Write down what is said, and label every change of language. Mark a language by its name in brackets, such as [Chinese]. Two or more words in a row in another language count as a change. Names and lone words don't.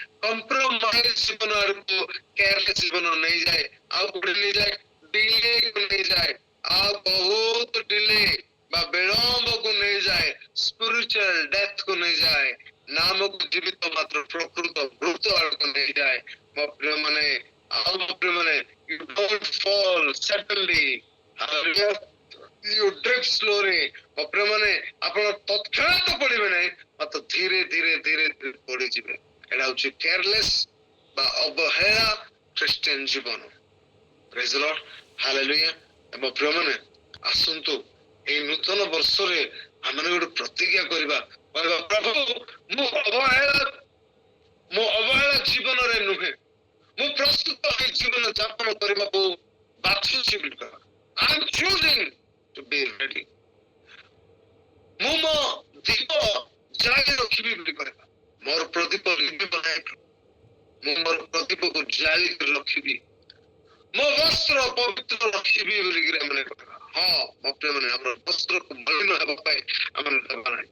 [Odia] କମ୍ପ୍ରୋମାଇଜ ଜୀବନ ଆଡକୁ କେୟାରଲେସ୍ ଜୀବନ ନେଇଯାଏ। ଆଉ କୋଉଠି ନେଇଯାଏ? ଡିଲେକୁ ନେଇଯାଏ, ଆଉ ବହୁତ ଡିଲେ ବା ବିଳମ୍ବକୁ ନେଇଯାଏ। [English] spiritual death [Odia] କୁ ନେଇଯାଏ, ନାମକୁ ଜୀବିତ ମାତ୍ର ପ୍ରକୃତ ମୃତ ଆଡକୁ ନେଇଯାଏ। ମୋ ପ୍ରିୟ ମାନେ, ଆଉ ମୋ ପ୍ରିୟ ମାନେ, [English] you don't fall suddenly, hallelujah, you drift slowly। [Odia] ମୋ ପ୍ରିୟ ମାନେ, ଆପଣ ତତ୍କ୍ଷଣାତ ପଡିବେ ନାହିଁ, ମାତ୍ର ଧୀରେ ଧୀରେ ଧୀରେ ଧୀରେ ପଡିଯିବେ। ଏଇଟା ହଉଛି କେୟାରଲେସ୍ ବା ଅବହେଳା ଖ୍ରୀଷ୍ଟିଆନ ଜୀବନ। [English] Praise the Lord, hallelujah. [Odia] ମୋ ପ୍ରିୟ ମାନେ, ଆସନ୍ତୁ ଏଇ ନୂତନ ବର୍ଷରେ ଆମେ ଗୋଟେ ପ୍ରତିଜ୍ଞା କରିବା, କହିବା ପ୍ରଭୁ ମୁଁ ଅବହେଳା ଜୀବନରେ ନୁହେଁ, ମୁଁ ପ୍ରସ୍ତୁତ ଏଇ ଜୀବନ ଯାପନ କରିବାକୁ ବାଛୁଛି ବୋଲି କହିବା। [English] I am choosing to be ready। [Odia] ମୁଁ ମୋ ଦୀପ ଜାଳି ରଖିବି ବୋଲି କହିବା। ମୋର ପ୍ରଦୀପ ଲିଭିବ ନାହିଁ, ମୁଁ ମୋର ପ୍ରଦୀପକୁ ଜାଳି ରଖିବି। ମୋ ବସ୍ତ୍ର ପବିତ୍ର ରଖିବି ବୋଲିକିରି ଆମେ କହିବା। ହଁ ମୋ ପ୍ରିୟମାନେ, ଆମର ବସ୍ତ୍ରକୁ ମଳିନ ହେବା ପାଇଁ ଆମେ ଦେବା ନାହିଁ।